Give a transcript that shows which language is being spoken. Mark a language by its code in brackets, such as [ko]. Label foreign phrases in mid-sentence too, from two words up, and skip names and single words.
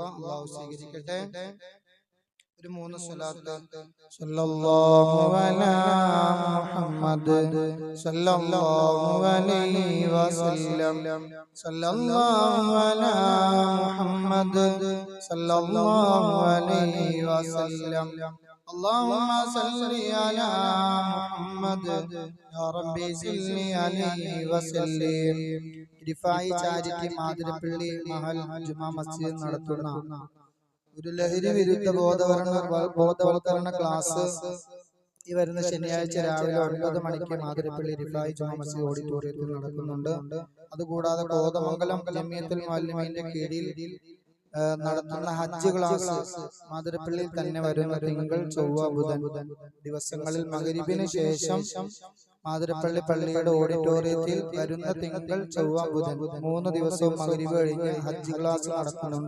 [ml] അല്ലാഹു സ്വീകരിക്കട്ടെ. ഒരു 3 സ്വലാത്ത്. [ar] صلى الله على محمد صلى الله عليه وسلم. صلى الله على محمد صلى الله عليه وسلم. اللهم صل على محمد يا ربي صل عليه وسلم. [ml] റിഫായി ചാരിറ്റി മാതിരപ്പള്ളി മഹൽ ജുമാ മസ്ജിദ് നടത്തുന്ന ഒരു ലഹരി വിരുദ്ധ ബോധവൽക്കരണ ക്ലാസ് ഈ വരുന്ന ശനിയാഴ്ച രാവിലെ 9 മണിക്ക് മാതിരപ്പള്ളി റിഫായി ജുമാ മസ്ജിദ് ഓഡിറ്റോറിയത്തിൽ നടക്കുന്നുണ്ട്. അതുകൂടാതെ കോതമംഗലം ജമിയത്തുൽ മുഅല്ലിമീന്റെ കീഴിൽ നടത്തുന്ന ഹജ്ജ് ക്ലാസ് മാതിരപ്പള്ളിയിൽ തന്നെ വരുന്ന തിങ്കൾ ചൊവ്വ ബുധൻ ദിവസങ്ങളിൽ മഗ്‌രിബിന് ശേഷം മാതിരപ്പള്ളി പള്ളിയുടെ ഓഡിറ്റോറിയത്തിൽ വരുന്ന തിങ്കൾ ചൊവ്വ ബുധൻ 3 ദിവസവും മഗ്‌രിബ് കഴിഞ്ഞ് ഹജ്ജ് ക്ലാസ് നടക്കുന്നുണ്ട്.